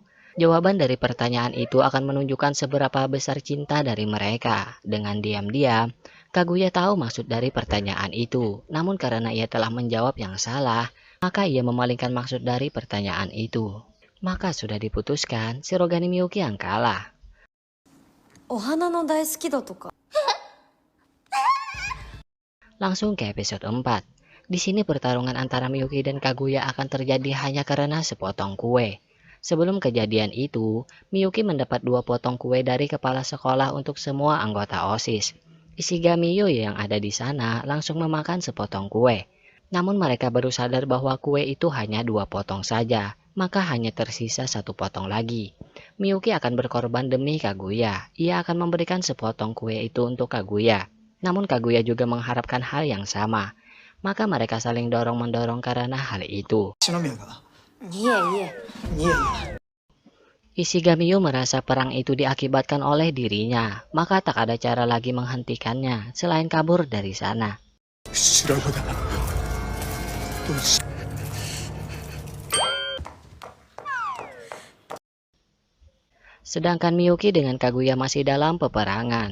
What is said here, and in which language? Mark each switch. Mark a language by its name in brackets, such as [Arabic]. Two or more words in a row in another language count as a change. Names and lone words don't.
[Indonesian] Jawaban dari pertanyaan itu akan menunjukkan seberapa besar cinta dari mereka. Dengan diam-diam, Kaguya tahu maksud dari pertanyaan itu. Namun karena ia telah menjawab yang salah, maka ia memalingkan maksud dari pertanyaan itu. Maka sudah diputuskan, Shirogane Miyuki yang kalah. [Japanese] お花の大好きだとか。 [Indonesian] Langsung ke episode 4. Di sini pertarungan antara Miyuki dan Kaguya akan terjadi hanya karena sepotong kue. Sebelum kejadian itu, Miyuki mendapat 2 potong kue dari kepala sekolah untuk semua anggota OSIS. Ishigami-yu yang ada di sana langsung memakan sepotong kue. Namun mereka baru sadar bahwa kue itu hanya 2 potong saja, maka hanya tersisa 1 potong lagi. Miyuki akan berkorban demi Kaguya. Ia akan memberikan sepotong kue itu untuk Kaguya. Namun Kaguya juga mengharapkan hal yang sama. Maka mereka saling dorong-mendorong karena hal itu. [Japanese] 篠宮が。いえいえ。いやいや。 [Indonesian] Ishigami-yu merasa perang itu diakibatkan oleh dirinya, maka tak ada cara lagi menghentikannya selain kabur dari sana. Sedangkan Miyuki dengan Kaguya masih dalam peperangan.